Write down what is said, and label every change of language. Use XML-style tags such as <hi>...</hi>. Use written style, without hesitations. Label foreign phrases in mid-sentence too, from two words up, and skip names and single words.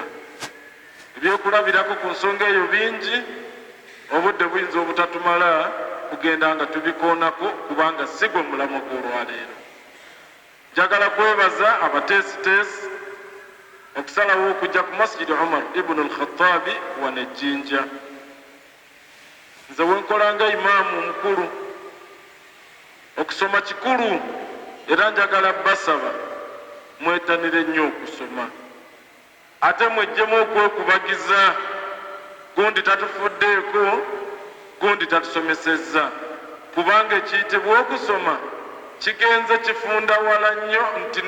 <lg>Ebyokulabirako ku nsonga eyo bingi, obudde buyinza obutatumala kugenda nga tubikoonako kubanga si gwe mulamu gw'olwaleero. Njagala kwebaza abateesiteesi okusalawo okujja ku Masjidi Umar ibn al-Khattabi wano e Jinja. Nze wenkola nga imaamu omukulu okusoma kikulu, era njagala basaba mwetanire nnyo okusoma, ate mwejjemu okwekubagiza. Gundi tatufuddeeko, gundi tatusomesezza, kubanga ekiyitibwa okusoma kigenze kifunda wala nnyo nti ne</lg>